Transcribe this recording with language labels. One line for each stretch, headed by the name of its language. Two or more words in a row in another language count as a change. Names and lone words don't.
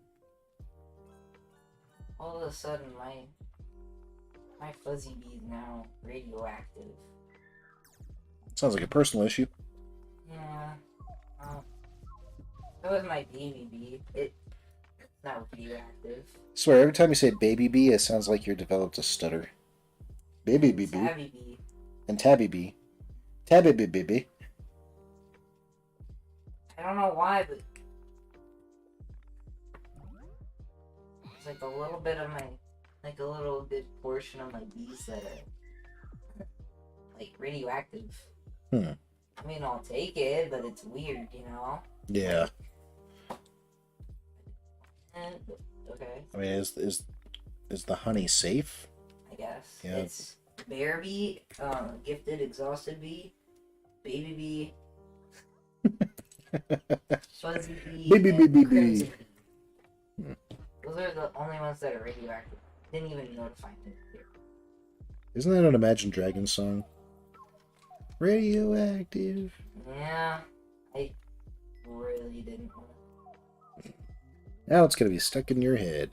English: All of a sudden, my fuzzy bee is now radioactive. Sounds like a personal issue. Yeah. That was my baby bee. It's not radioactive. I swear, every time you say baby bee, it sounds like you're developed a stutter. Baby bee bee. Tabby bee. And tabby bee. Tabby bee bee bee. I don't know why, but it's like a little bit of my, like a little bit portion of my bees that are like radioactive. I mean, I'll take it, but it's weird, you know? Yeah. Okay. I mean, is the honey safe? I guess. Yeah. It's bear bee, gifted exhausted bee, baby bee, fuzzy bee, Baby and bee bee crimson bee. bee. Those are the only ones that are radioactive. Didn't even notify me. Isn't that an Imagine Dragons song? Radioactive. Yeah, I really didn't want to. Now it's gonna be stuck in your head.